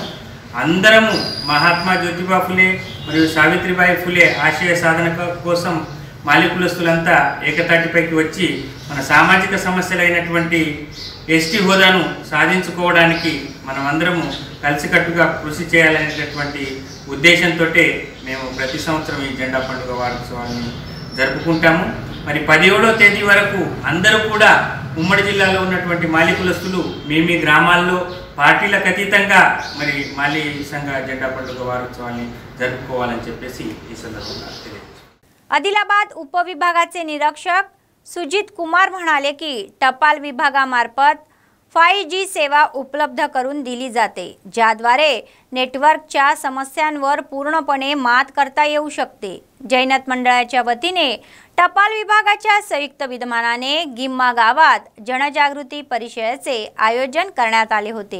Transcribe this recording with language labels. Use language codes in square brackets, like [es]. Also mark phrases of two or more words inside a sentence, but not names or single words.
[te] అందరము మహాత్మా జ్యోతిబా ఫులే మరియు సావిత్రిబాయి ఫులే ఆశయ సాధన కోసం మాలి కులస్తులంతా ఏకతాటిపైకి వచ్చి మన సామాజిక సమస్యలైనటువంటి ఎస్టీ హోదాను సాధించుకోవడానికి మనమందరము కలిసికట్టుగా కృషి చేయాలనేటటువంటి ఉద్దేశంతో మేము ప్రతి సంవత్సరం ఈ జెండా పండుగ వారోత్సవాన్ని జరుపుకుంటాము। మరి 17వ తేదీ వరకు అందరూ కూడా ఉమ్మడి జిల్లాలో ఉన్నటువంటి మాలి కులస్తులు మీ గ్రామాల్లో పార్టీలకు అతీతంగా మరి మాలి సంఘ జెండా పండుగ వారోత్సవాన్ని జరుపుకోవాలని చెప్పేసి ఈ సందర్భంగా తెలియజేస్తున్నాను। [mr] आदिलाबाद उपविभागाचे निरीक्षक सुजित कुमार म्हणाले की टपाल विभागामार्फत 5G सेवा उपलब्ध करून दिली जाते, ज्याद्वारे नेटवर्कच्या समस्यांवर पूर्णपणे मात करता येऊ शकते। जैनत मंडळाच्या वतीने टपाल विभागाच्या संयुक्त विद्यमानाने गिम्मा गावात जनजागृती परिषदेचे आयोजन करण्यात आले होते।